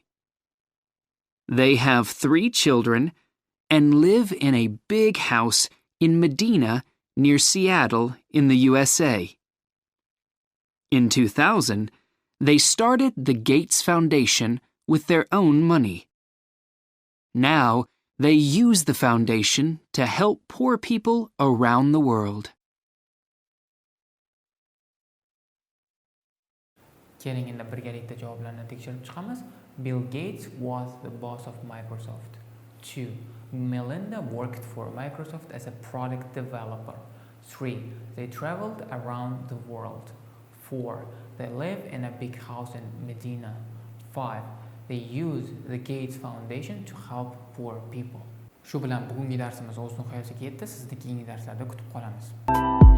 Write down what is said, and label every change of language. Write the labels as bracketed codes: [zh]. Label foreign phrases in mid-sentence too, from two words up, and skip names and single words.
[en] They have 3 children and live in a big house in Medina near Seattle in the USA. In 2000, they started the Gates Foundation with their own money. Now, they use the foundation to help poor people around the world. [uz] Keling endi birgalikda javoblarni tekshirib chiqamiz. [en] Bill Gates was the boss of Microsoft. 2. Melinda worked for Microsoft as a product developer. 3. They traveled around the world. 4. They live in a big house in Medina. 5. They use the Gates Foundation to help poor people. [uz] Shu bilan bugungi darsimiz o'z nihoyasiga yetdi. Sizni keyingi darslarda kutib qolamiz.